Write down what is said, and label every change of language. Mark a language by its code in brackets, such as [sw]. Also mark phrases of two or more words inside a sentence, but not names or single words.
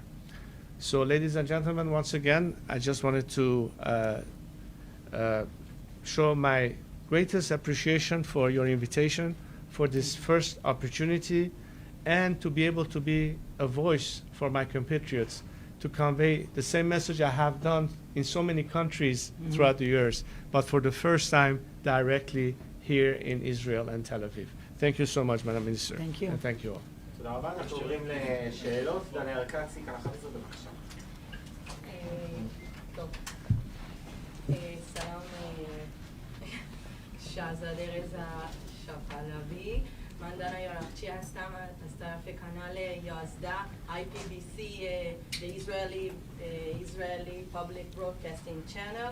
[en] So, ladies and gentlemen, once again, I just wanted to show my greatest appreciation for your invitation, for this first opportunity, and to be able to be a voice for my compatriots to convey the same message I have done in so many countries throughout the years, but for the first time directly here in Israel and Tel Aviv. Thank you so much, Madam Minister. Thank you. And thank you all. [he] תודה רבה, אנחנו עוברים לשאלות. דניאל קצי, כאן 11, בבקשה. טוב. [fa] سلام شاهزاده رضا شاه پهلوی. من دانا یارخچی هستم از طرف کانال 11 IPBC The Israeli Public Broadcasting Channel.